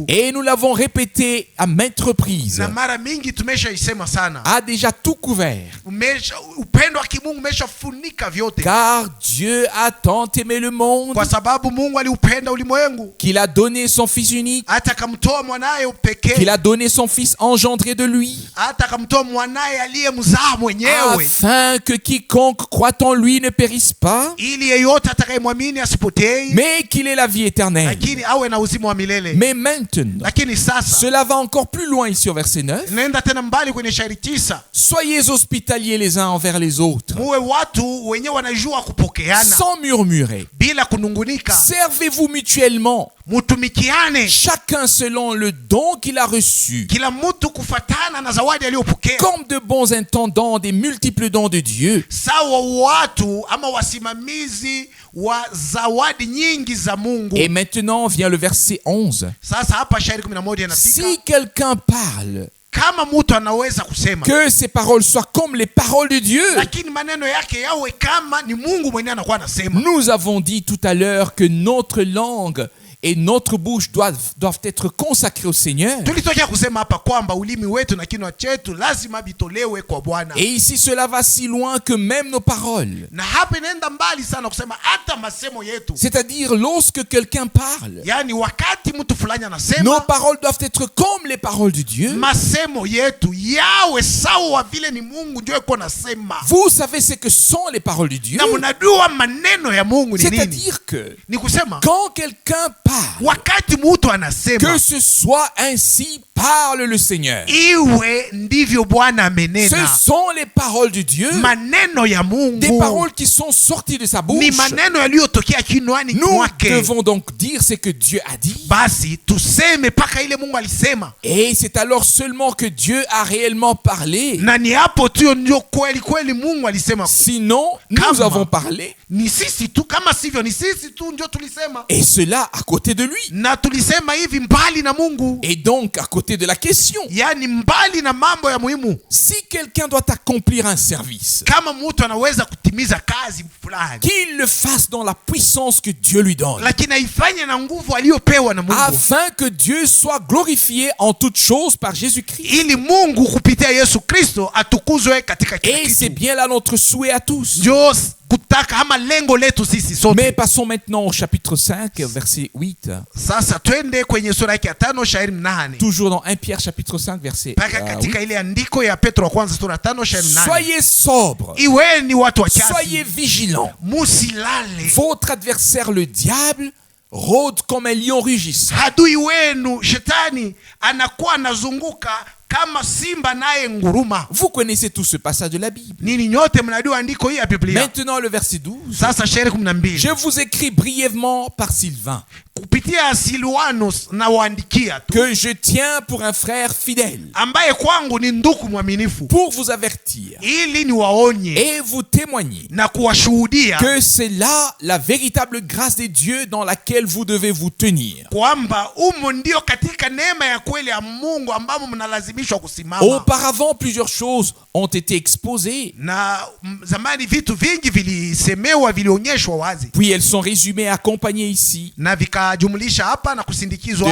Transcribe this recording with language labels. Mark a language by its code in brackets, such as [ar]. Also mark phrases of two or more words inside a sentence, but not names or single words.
[fr] Et nous l'avons répété à maintes reprises. [sw] Na mara mingi tumeshaisema sana. [fr] A déjà tout couvert. [sw] Upendo wa kimungu umeshafunika vyote. [fr] Car Dieu a tant aimé le monde. [sw] Kwa sababu Mungu aliupenda ulimwengu. [fr] Qu'il a donné son fils unique. [sw] Hata akamtoa mwanae pekee. [fr] Qu'il a donné son fils engendré de lui. [sw] Hata akamtoa mwanae aliyemzaa mwenyewe. [fr] Afin que quiconque croit en lui ne périsse pas. [sw] Ili yeyote atakayemwamini asipotee. [fr] Mais qu'il ait la vie éternelle. [sw] Lakini awe na uzima wa milele. [fr] Mais maintenant. [sw] Lakini sasa. [fr] Cela va encore plus loin ici au verset 9. [sw] Nenda tena mbali kwenye shairi 9. [fr] Soyez hospitaliers les uns envers les autres. [sw] Muwe watu wenye wanajua kupokeana. [fr] Sans murmurer. [sw] Bila kunungunika. [fr] Servez-vous mutuellement. [sw] Mutumikiane. [fr] Chacun selon le don qu'il a reçu. [sw] Kila mtu kufatana na zawadi aliyopokea. [fr] Comme de bons intendants des multiples dons de Dieu. [sw] Sawa watu ama wasimamizi wa zawadi nyingi za Mungu. [fr] Et maintenant vient le verset 11. [sw] Sasa hapa shairi 11 inafika. [fr] Si quelqu'un parle, [sw] kama mtu anaweza kusema, [fr] que ses paroles soient comme les paroles de Dieu. [sw] Lakini maneno yake yawe kama ni Mungu mwenyewe anakuwa anasema. [fr] Nous avons dit tout à l'heure que notre langue et notre bouche doivent être consacrées au Seigneur. [sw] Tulitokea kusema hapa kwamba ulimi wetu na kinywa chetu lazima bitolewe kwa Bwana. [fr] Et ici cela va si loin que même nos paroles. [sw] Na hapa inaenda mbali sana kusema hata masemo yetu. [fr] C'est-à-dire lorsque quelqu'un parle. [sw] Yani wakati mtu fulani anasema. [fr] Nos paroles doivent être comme les paroles de Dieu. [sw] Masemo yetu yawe sawa vile ni Mungu ndio yuko anasema. [fr] Vous savez ce que sont les paroles de Dieu. [sw] Na mnajua maneno ya Mungu ni nini? [fr] C'est-à-dire que [sw] ni kusema [fr] quand quelqu'un parle, [sw] wakati mtu anasema, [fr] que ce soit ainsi parle le Seigneur. [sw] Iwe ndivyo Bwana amenena. [fr] Ce sont les paroles de Dieu. [sw] Maneno ya Mungu. [fr] Des paroles qui sont sorties de sa bouche. [sw] Ni maneno yaliyotokea kinywani mwake. [fr] Nous devons donc dire ce que Dieu a dit. [sw] Basi tuseme paka ile Mungu alisema. [fr] Et c'est alors seulement que Dieu a réellement parlé. [sw] Na ni hapo tu ndio kweli kweli Mungu alisema. [fr] Sinon, nous avons parlé. [sw] Ni sisi tu, kama sivyo ni sisi tu ndio tulisema. [fr] Et cela à côté de lui. [sw] Na tulisema hivi mbali na Mungu. [fr] Et donc à côté de la question. [sw] Yani mbali na mambo ya muhimu. [fr] Si quelqu'un doit accomplir un service, [sw] kama mtu anaweza kutimiza kazi fulani, [fr] qu'il le fasse dans la puissance que Dieu lui donne. [sw] Lakini aifanye na nguvu aliyopewa na Mungu. [fr] Afin que Dieu soit glorifié en toutes choses par Jésus-Christ. [sw] Ili Mungu kupitia Yesu Kristo atukuzwe katika kila kitu. [fr] Et c'est bien là notre souhait à tous. [sw] Kutaka ama lengo letu sisi sote. [fr] Mais passons maintenant au chapitre 5 verset 8. [sw] Sasa twende kwenye sura ya 5 shairi 8. [fr] Toujours dans 1 Pierre chapitre 5 verset 8. [sw] Katika ile andiko ya Petro wa kwanza sura 5 shairi 8. [fr] Soyez sobre. [sw] Iweni watu wa kiasi. [fr] Soyez vigilants. [sw] Musilale. [fr] Votre adversaire le diable rôde comme un lion rugissant. [sw] Adui wenu shetani anakuwa anazunguka kama simba naye nguruma. [fr] Vous connaissez tout ce passage de la Bible. [sw] Nini nyote mnajua andiko hii ya Biblia. [fr] Maintenant le verset 12. [sw] Sasa shairi 12. [fr] Je vous écris brièvement par Sylvain. [sw] Kupitia Silwanus na waandikia tu. [fr] Que je tiens pour un frère fidèle. [sw] Ambaye kwangu ni ndugu mwaminifu. [fr] Pour vous avertir. [sw] Ili ni waonye. [fr] Et vous témoigner. [sw] Na kuwashuhudia. [fr] Que c'est là la véritable grâce de Dieu dans laquelle vous devez vous tenir. [sw] Kwamba umo ndio katika neema ya kweli ya Mungu ambamo mnalazimishwa kusimama. [fr] Auparavant plusieurs choses ont été exposées. [sw] Na zamani vitu vingi vilisemewa, vilionyeshwa wazi. [fr] Puis elles sont résumées, accompagnées ici. [sw] Na vikajumlisha hapa na kusindikizwa